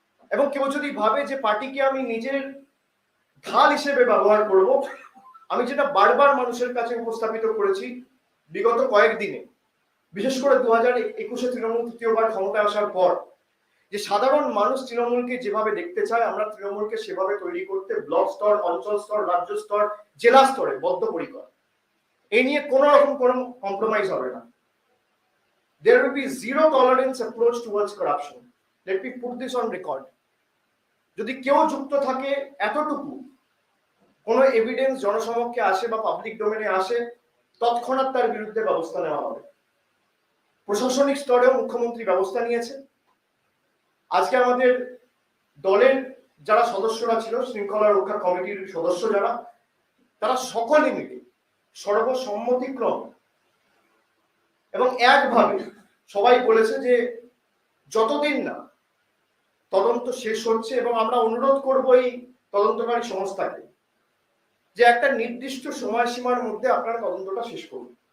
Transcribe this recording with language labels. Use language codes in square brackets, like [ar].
[bn] এবং কেউ যদি ভাবে যে পার্টিকে আমি নিজের ঢাল হিসেবে ব্যবহার করব, আমি যেটা বারবার মানুষের কাছে উপস্থাপিত করেছি বিগত কয়েকদিনে, বিশেষ করে 2021-এ তৃণমূল তৃতীয়বার ক্ষমতায় আসার পর, যে সাধারণ মানুষ তৃণমূলকে যেভাবে দেখতে চায়, আমরা তৃণমূলকে সেভাবে তৈরি করতে ব্লক স্তর, অঞ্চল স্তর, রাজ্য স্তর, জেলা স্তরে বদ্ধপরিকর। এই নিয়ে কোন রকম কোনো কম্প্রোমাইজ হবে না। [en] There will be zero tolerance approach towards corruption. Let me put this on record. [bn] যদি কেউ যুক্ত থাকে, এতটুকু কোনো এভিডেন্স জনসমক্ষে আসে বা পাবলিক ডোমেনে আসে, তৎক্ষণাৎ তার বিরুদ্ধে ব্যবস্থা নেওয়া হবে। প্রশাসনিক স্তরেও মুখ্যমন্ত্রী ব্যবস্থা নিয়েছে। আজকে আমাদের দলের যারা সদস্যরা ছিল, শৃঙ্খলা রক্ষা কমিটির সদস্য যারা, তারা সকলে মিলে সর্বসম্মতিক্রম এবং একভাবে সবাই বলেছে যে যতদিন না তদন্ত শেষ হচ্ছে, এবং আমরা অনুরোধ করব এই তদন্তকারী সংস্থাকে যে একটা নির্দিষ্ট সময়সীমার মধ্যে আপনারা তদন্তটা শেষ করুন।